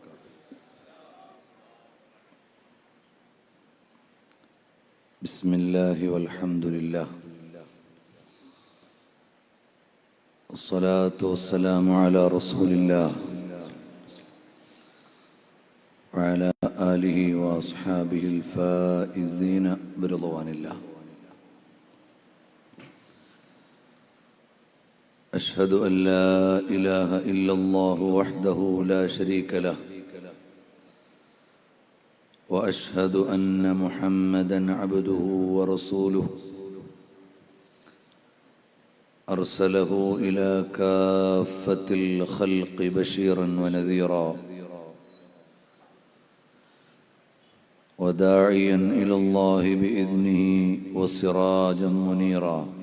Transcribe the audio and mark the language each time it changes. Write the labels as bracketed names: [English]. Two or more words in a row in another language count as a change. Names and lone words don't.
[Arabic] بسم الله والحمد لله والصلاة والسلام على رسول الله وعلى آله وأصحابه الفائزين برضوان الله. أشهد أن لا إله إلا الله وحده لا شريك له وأشهد أن محمدًا عبده ورسوله أرسله إلى كافة الخلق بشيرًا ونذيرًا وداعيًا إلى الله بإذنه وسراجًا منيرًا.